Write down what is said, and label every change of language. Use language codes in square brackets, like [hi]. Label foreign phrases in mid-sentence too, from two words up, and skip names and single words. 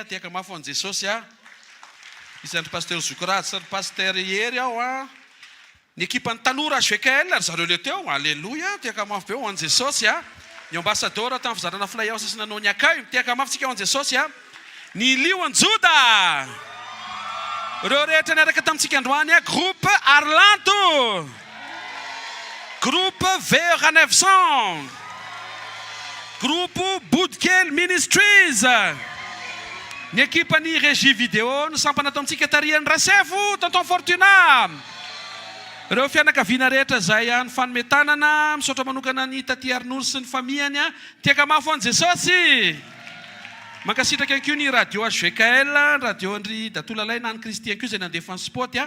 [mg] Tiaka mafy ho an'i Jesosy a. Isan'ny pasteur Zokoratsy sy ny pasteur Hery ao a. Ny équipe-ny tanora HVKL ary zareo le teo. Alléluia. Tiaka mafy be ho an'i Jesosy a. Ny ambassadeur tamin'ny fizarana filay ao sy nanao ny akay. Tiaka mafy tsika ho an'i Jesosy a. Ny Lion Juda. Ireo rehetra niaraka tamintsika androany a. Groupe Arlanto. Groupe Vers 900. Groupe Boudkel Ministries. Ny équipe-ny [fr] régie vidéo [mg] ny sampana atao amintsika tarian'ny Rasefo tonton Fortuna. Ireo fianakaviana rehetra zay ny fanometanana misaotra manokana ny taty Arnoul sy ny famiany a. Tiaka mafy ho an'i Jesosy. Mankasitraka ihany koa ny radio HVKL, radio Andry Datolalay na ny Kristy ihany koa zay nandefa ny sport a.